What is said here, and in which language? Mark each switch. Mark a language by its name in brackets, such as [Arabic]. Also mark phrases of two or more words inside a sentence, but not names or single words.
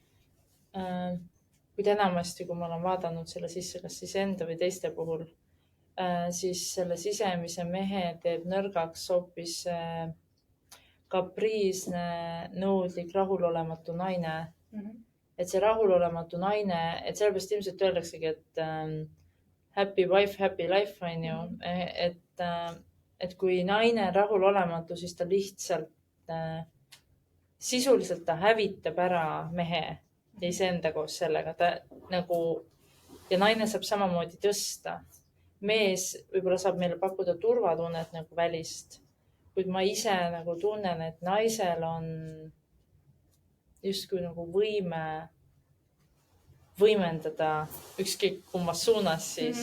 [Estonian] Kuid enamasti, kui ma olen vaadanud selle sisse, kas siis enda või teiste puhul, siis selle sisemise mehe teeb nõrgaks hoopis kapriisne, nõudlik, rahulolematu naine. Et see rahulolematu naine, et sellepärast ilmselt öeldaksegi, et [English] happy wife, happy life [Estonian] on ju. Et kui naine on rahulolematu, siis ta lihtsalt sisuliselt ta hävitab ära mehe ja iseenda koos sellega. Ta nagu, ja naine saab samamoodi tõsta. Mees võib-olla saab meile pakkuda turvatunnet nagu välist, kuid ma ise nagu tunnen, et naisel on justkui nagu võime võimendada ükskõik kummas suunas siis.